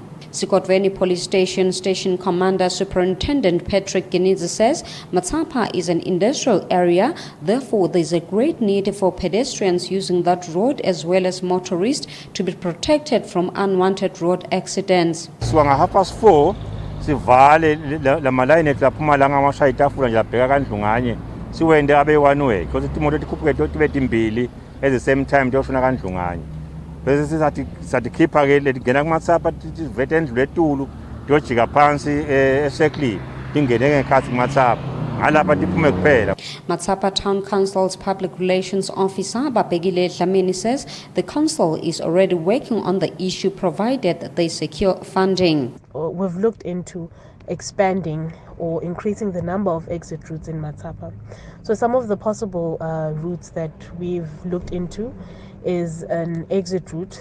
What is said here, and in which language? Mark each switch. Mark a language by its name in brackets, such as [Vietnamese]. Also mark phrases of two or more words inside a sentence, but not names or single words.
[English] Eswatini Police Station Commander Superintendent Patrick Gininza says Matapa is an industrial area, therefore there is a great need for pedestrians using that road as well as motorists to be protected from unwanted road accidents. [Swati] Swanga 4:30 sivale la malayini laphumalanga aMashaitafula nje labheka kaNdlunganye siwende abe [English] one way because [Swati] imoto tikhuphuke tibe timbili [English] at the same time [Swati] toshona kaNdlunganye. Bese sathi khipha ke letingena kuMatsapa tivete endlule etulu tiyojika phansi eShekli tingene ngekhathi kuMatsapa ngalapha tiphume kuphela. [English] Matsapa Town Council's Public Relations Officer Babegile Dlamini says the council is already working on the issue provided that they secure funding. We've looked into expanding or increasing the number of exit routes in Matsapa. So some of the possible routes that we've looked into is an exit route.